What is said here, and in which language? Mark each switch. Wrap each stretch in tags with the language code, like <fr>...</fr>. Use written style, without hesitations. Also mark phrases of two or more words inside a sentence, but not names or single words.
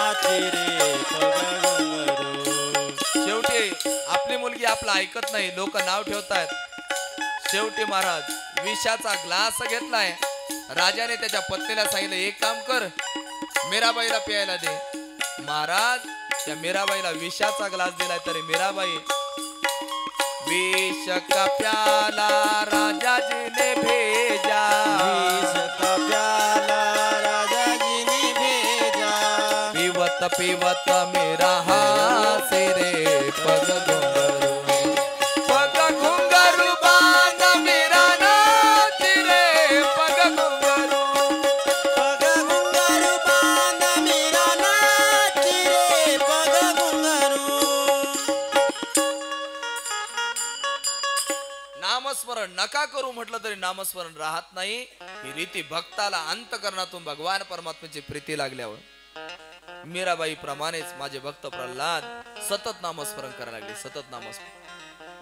<hi>रे पग घुंगरू.</hi> <mr>शेवटी आपली मुलगी आपलं ऐकत नाही, लोक नाव ठेवतायत. शेवटी महाराज विषाचा ग्लास घेतलाय. राजाने त्याच्या पत्नीला सांगितलं एक काम कर, मीराबाईला प्यायला दे. महाराज त्या मीराबाईला विषाचा ग्लास दिलाय, तरी मीराबाई</mr> <hi>विष का प्याला राजा जी ने भेजा, विष का प्याला राजा जी ने भेजा. पीवत पीवत मेरा हाथ रे पग घुंघरू, पग घुंघरू बांध मेरा नाच रे पग घुंघरू. पग घुंगरू बांध मेरा नाच रे पग घुंगरू.</hi> <mr>नामस्मरण नका करू म्हटलं तरी नामस्मरण राहत नाही. ही रीती भक्ताला अंतकरणातून भगवान परमात्म्याची प्रीती लागल्यावर. मीराबाई प्रमाणेच माझे भक्त प्रल्हाद सतत नामस्मरण करायला लागले, सतत नामस्मरण.</mr>